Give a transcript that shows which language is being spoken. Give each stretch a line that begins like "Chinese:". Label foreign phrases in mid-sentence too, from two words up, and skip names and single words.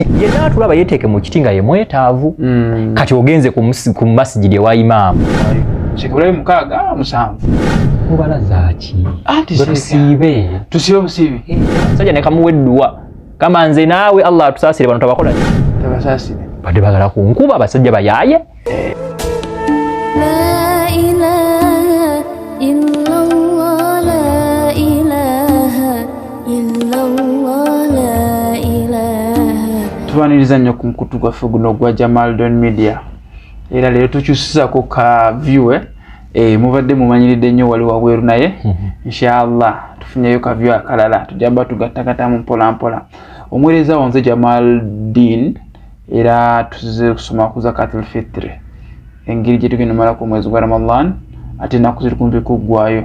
Ganda: Yenna tulaba yeteeke mu kitinga ye mwetaavu. Kati ogenze ku masjidi wa Imam. Shekule mukaga musanvu. Mubala zaaki. Tusibe busibe. Sajja ne kamuweddwa. Kama nze naawe Allah atusaasire bano tabakola. Tabasaasire. Badde bagala ku nkuba abasajja bayaaye.
Arabic: La ilaha illallah, la ilaha illallah, la ilaha.
Ganda: Tubaniriza nnyo ku mukutu gwaffe guno gwa Jamal Don Media. Era leero tukyusizako ka view mubadde mumanyiridde nnyo wali wabweru naye inshallah tufunyeyo ka view akalala tujamba tugattagatta mu mpola mpola. Omuweereza wanze Jamal Din era tuzize kusoma ku Zakatul-Fitri engeri gye tugenda mala ku mwezi gwa Ramadan ate ennaku ziri kumpi kuggwayo.